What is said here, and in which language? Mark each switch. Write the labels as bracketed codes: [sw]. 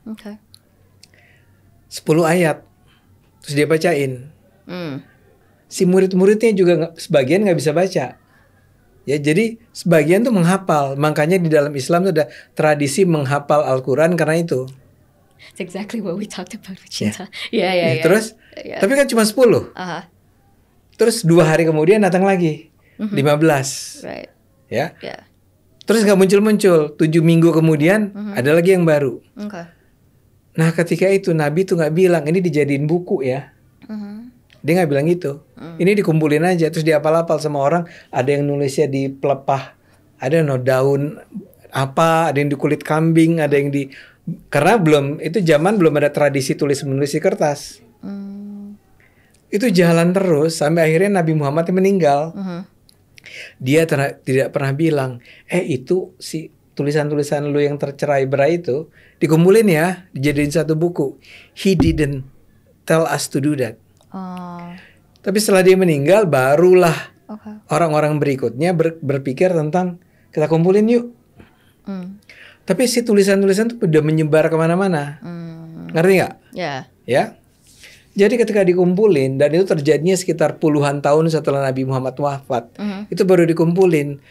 [en] Okay. [id] 10 ayat, terus dia bacain. Si murid-muridnya juga sebagian nggak bisa baca. Ya jadi sebagian tuh menghafal, makanya di dalam Islam tuh ada tradisi menghafal Al-Quran karena itu. [en] It's exactly what we talked about with Cinta. Yeah. [id] Terus, [en] Yeah. [id] tapi kan cuma 10. Terus 2 hari kemudian datang lagi, 15. [en] Right. [id] Ya. [en] Yeah. [id] Terus nggak muncul-muncul. 7 minggu kemudian ada lagi yang baru. [en] Okay. [id] Nah ketika itu Nabi tuh nggak bilang ini dijadiin buku ya. Dia nggak bilang gitu. Ini dikumpulin aja terus dihafal-hafal sama orang. Ada yang nulisnya di pelepah, ada daun apa, ada yang di kulit kambing, ada yang di, karena itu zaman belum ada tradisi tulis menulis di kertas. Itu jalan terus sampai akhirnya Nabi Muhammad meninggal. Dia tidak pernah bilang, itu si tulisan-tulisan lu yang tercerai-berai itu dikumpulin ya, dijadiin satu buku. [en] He didn't tell us to do that. [id] Tapi setelah dia meninggal, barulah orang-orang berikutnya berpikir tentang kita kumpulin yuk. Tapi si tulisan-tulisan itu udah menyebar kemana-mana. Ngerti nggak? Ya. Jadi ketika dikumpulin, dan itu terjadinya sekitar puluhan tahun setelah Nabi Muhammad wafat, itu baru dikumpulin.